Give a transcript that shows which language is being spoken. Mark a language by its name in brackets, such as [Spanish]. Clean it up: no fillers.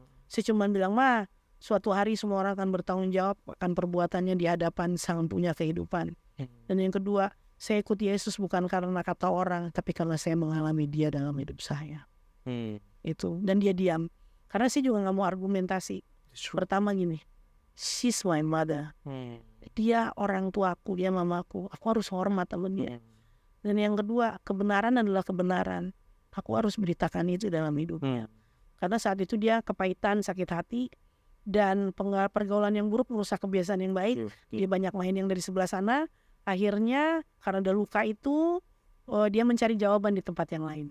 [Indonesian] Saya cuma bilang, "Ma, suatu hari semua orang akan bertanggung jawab akan perbuatannya di hadapan Sang Punya Kehidupan. Dan yang kedua, saya ikut Yesus bukan karena kata orang, tapi karena saya mengalami Dia dalam hidup saya." Itu. Dan dia diam. Karena saya juga nggak mau argumentasi. Pertama gini, [English] she's my mother. [Indonesian] Dia orang tuaku, dia mamaku. Aku harus hormat sama dia. Dan yang kedua, kebenaran adalah kebenaran. Aku harus beritakan itu dalam hidupnya. Karena saat itu dia kepahitan, sakit hati, dan pergaulan yang buruk merusak kebiasaan yang baik. Dia banyak main yang dari sebelah sana. Akhirnya karena ada luka itu, dia mencari jawaban di tempat yang lain.